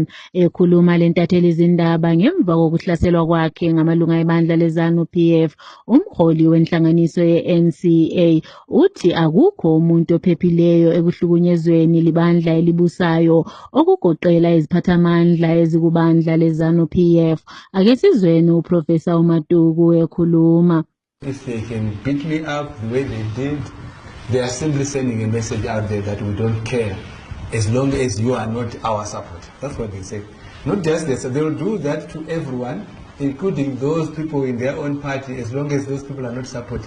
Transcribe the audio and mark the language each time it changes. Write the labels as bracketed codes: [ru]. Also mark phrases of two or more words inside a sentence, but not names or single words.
[nd] Ekhuluma lentatheli izindaba ngemva kokuhlaselwa kwakhe ngamalunga ebandla leZANU-PF, umholi wenhlanganiso ye-NCA uthi akukho umuntu ophephileyo ekuhlukunyezweni libandla elibusayo okugoqela iziphathamandla ezikubandla leZANU-PF. Ake sizweni uProfesa uMaduku ekhuluma. [en] If they can beat me up the way they did, they are simply sending a message out there that we don't care as long as you are not our support. That's what they say. Not just this, they will do that to everyone, including those people in their own party, as long as those people are not supporting.